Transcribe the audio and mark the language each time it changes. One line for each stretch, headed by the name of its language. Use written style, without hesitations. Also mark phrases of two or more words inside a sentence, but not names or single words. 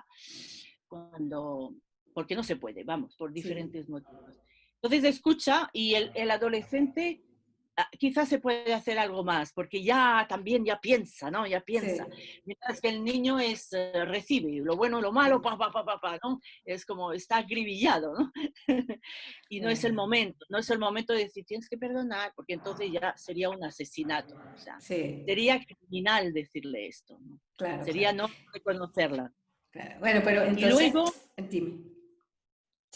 Spanish: Cuando, porque no se puede, vamos, por sí, diferentes motivos. Entonces escucha y el adolescente quizás se puede hacer algo más, porque ya también ya piensa, ¿no? Ya piensa. sí, Mientras que el niño recibe lo bueno, lo malo, pa, pa, pa, pa, pa, ¿no? Es como está acribillado, ¿no? Y no es el eh, momento, no es el momento de decir tienes que perdonar, porque entonces ya sería un asesinato, o sea, sí, sería criminal decirle esto, ¿no? claro, Sería claro, no reconocerla. claro. Bueno, pero Y entonces, luego, dime. Sí,